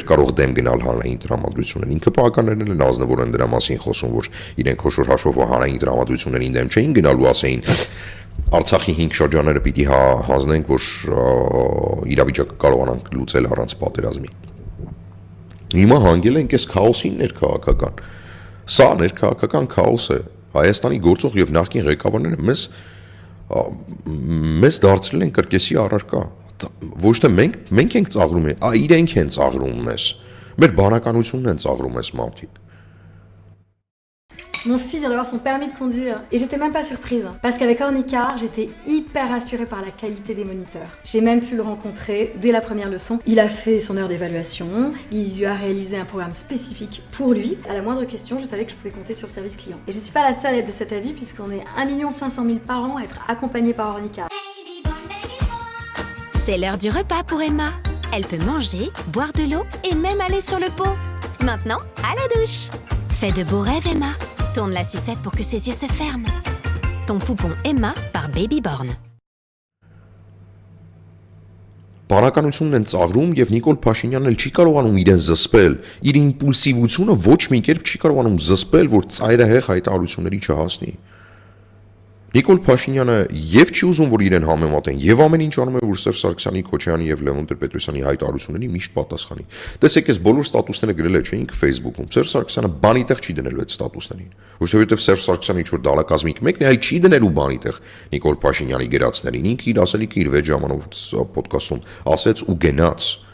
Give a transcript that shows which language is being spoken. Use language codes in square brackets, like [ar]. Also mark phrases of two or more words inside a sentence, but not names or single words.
[hy] կարող դեմ գնալ հանրային տրամադրություններին, ինքը պարականներն են ազնվոր են դրա մասին խոսում, որ իրենք խոշոր հաշվով հանրային տրամադրություններին դեմ չէին գնալու, ասեին Արցախի 5 շրջանները պիտի հանձնենք, որ իրավիճակը կարողանանք լուծել առանց պատերազմի։ Հիմա հանգել ենք այս քաոսին ներքաղաքական։ Սա ներքաղաքական քաոս է։ Հայաստանի գործող եւ նախկին ղեկավարները մեզ դարձրել են կրկեսի առարկա։ Ոչ թե մենք ենք ծաղրում, իրենք են ծաղրում մեզ։ Մեր բանականությունն են ծաղրում այս մարդիկ։ [fr] Mon fils vient d'avoir son permis de conduire et j'étais même pas surprise parce qu'avec Ornicar, j'étais hyper rassurée par la qualité des moniteurs. J'ai même pu le rencontrer dès la première leçon. Il a fait son heure d'évaluation, il lui a réalisé un programme spécifique pour lui. À la moindre question, je savais que je pouvais compter sur le service client. Et je suis pas la seule à être de cet avis puisqu'on est 1 500 000 par an à être accompagnés par Ornicar. C'est l'heure du repas pour Emma. Elle peut manger, boire de l'eau et même aller sur le pot. Maintenant, à la douche. Fais de beaux rêves, Emma. Tourne la sucette pour que ses yeux se ferment. Ton poupon Emma par Babyborn. [hy] Բանականությունն են ծաղրում եւ Նիկոլ Փաշինյանն էլ չի կարողանում իրեն զսպել, իր իմպուլսիվությունը ոչ մի կերպ չի կարողանում զսպել, որ ծայրահեղ հայտարարությունների չհասնի։ Նիկոլ Փաշինյանը եւ չի ուզում, որ իրեն համեմատեն, եւ ամեն ինչ անում է, որ Սերժ Սարգսյանի, Քոչարյանի եւ Լևոն Տեր-Պետրոսյանի հայտարարությունների միշտ պատասխանի։ Տեսեք, այս բոլոր ստատուսները գրել է չէինք Facebook-ում։ Սերժ Սարգսյանը բանի տեղ չի դնելու այդ ստատուսներին։ Ոչ թե որովհետեւ Սերժ Սարգսյանը ինչ-որ դարակազմիկ մեկն է, այլ չի դնելու բանի տեղ Նիկոլ Փաշինյանի գրածներին։ Ինքը իր ասելիքը իր 6 ժամանոց ոդկասթում ասեց ու գնաց։